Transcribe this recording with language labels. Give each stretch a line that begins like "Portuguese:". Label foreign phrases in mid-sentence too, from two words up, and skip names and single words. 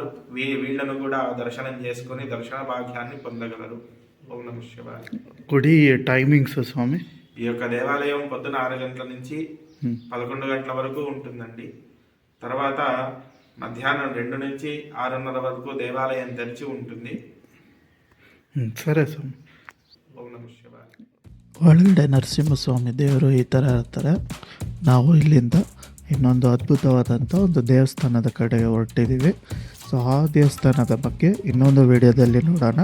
Telugu: వీళ్ళను కూడా దర్శనం చేసుకొని దర్శన భాగ్యాన్ని పొందగలరు. ఓం నమః శివాయ. గుడి టైమింగ్స్ స్వామి, ఈ యొక్క దేవాలయం పొద్దున 6 గంటల నుంచి 11 గంటల వరకు ఉంటుందండి. తర్వాత మధ్యాహ్నం 2 నుంచి 6:30 వరకు దేవాలయం తెరిచి ఉంటుంది.
Kannada: ಸರಿ ಸ್ವಾಮಿ. ಓಂ ನಮಃ ಶಿವಾಯ. ಒಳಗಡೆ ನರಸಿಂಹಸ್ವಾಮಿ ದೇವರು ಈ ಥರ ಇರ್ತಾರೆ. ನಾವು ಇಲ್ಲಿಂದ ಇನ್ನೊಂದು ಅದ್ಭುತವಾದಂಥ ಒಂದು ದೇವಸ್ಥಾನದ ಕಡೆಗೆ ಹೊರಟಿದ್ದೀವಿ. ಸೊ ಆ ದೇವಸ್ಥಾನದ ಬಗ್ಗೆ ಇನ್ನೊಂದು ವಿಡಿಯೋದಲ್ಲಿ ನೋಡೋಣ.